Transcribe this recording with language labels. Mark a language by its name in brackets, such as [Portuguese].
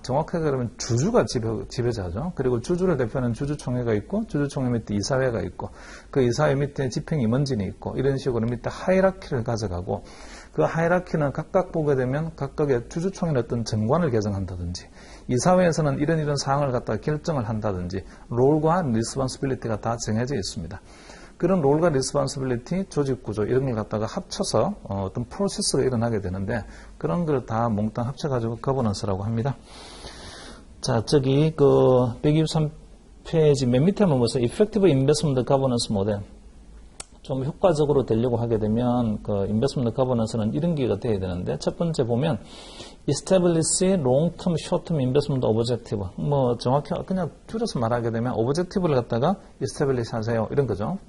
[Korean] 정확하게 그러면 주주가 지배자죠. 그리고 주주를 대표하는 주주총회가 있고 주주총회 밑에 이사회가 있고 그 이사회 밑에 집행임원진이 있고 이런 식으로 밑에 하이라키를 가져가고 그 하이라키는 각각 보게 되면 각각의 주주총회는 어떤 정관을 개정한다든지 이사회에서는 이런 사항을 갖다가 결정을 한다든지 롤과 리스폰시빌리티가 다 정해져 있습니다. 그런 롤과 리스폰시빌리티, 조직 구조 이런 걸 갖다가 합쳐서 어떤 프로세스가 일어나게 되는데 그런 걸 다 몽땅 합쳐가지고 거버넌스라고 합니다. 자, 저기 그 123페이지 맨 밑에 한번 보세요. [English] Effective Investment Governance Model. [Korean] 좀 효과적으로 되려고 하게 되면 그 인베스트먼트 거버넌스는 이런 기가 돼야 되는데 첫 번째 보면 [English] Establish Long-Term, Short-Term Investment Objective. [Korean] 정확히 그냥 줄여서 말하게 되면 Objective를 갖다가 Establish 하세요 이런 거죠.